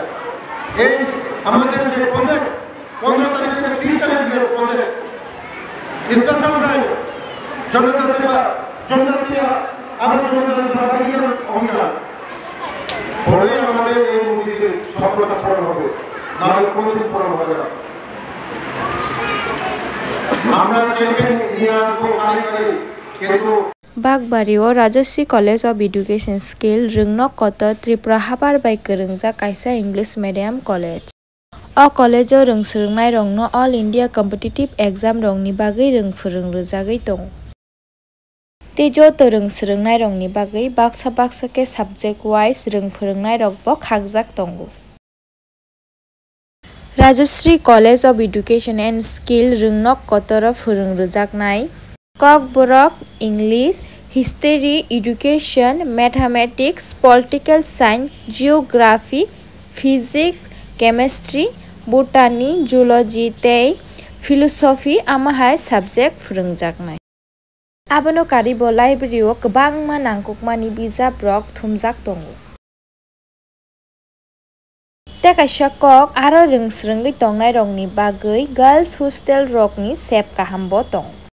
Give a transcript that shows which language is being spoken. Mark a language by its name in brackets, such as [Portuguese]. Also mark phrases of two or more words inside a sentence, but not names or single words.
[Bangla] এই আমাদের যে প্রজেক্ট 15 তারিখ থেকে 30 তারিখ যে [English] project special drive [Bangla] জনজাতীয় অভিযান পরে আমাদের এই মন্দিরের সফলতা পূরণ হবে, নাহলে কোনোদিন পূরণ হবে না। আমরা ক্যাম্পেইন নিয়ে আসবো কারিগরি, কিন্তু [Kok Borok] Bagbariwo Rajashri College of Education Skill Rungno Koto Tripura Habar by Kerungja Kaisa [English] English Medium College. [Kok Borok] O college o rungsrungnai rongno [English] All India Competitive Exam [Kok Borok] rongni bagai rungfurung rujagai tong. Tejo to rungsrungnai rongni bagai baksa ke [English] subject wise [Kok Borok] rungfurungnai rokbo khagjak tongo. Rajashri College of Education and Skill Rungno Kotoro furung rujaknai Kok Borok, [English] English, History, Education, Mathematics, Political Science, Geography, Physics, Chemistry, Botany, Zoology, [Kok Borok] tei Philosophy amahai subject furungjaknai. Abono karibo library o kwbangma nangkukmani bijap rok thumjak tongo. Te kaisa kok aro rungsrungui tongnai rokni bagui [English] girls hostel [Kok Borok] rokni sep kahambo tong.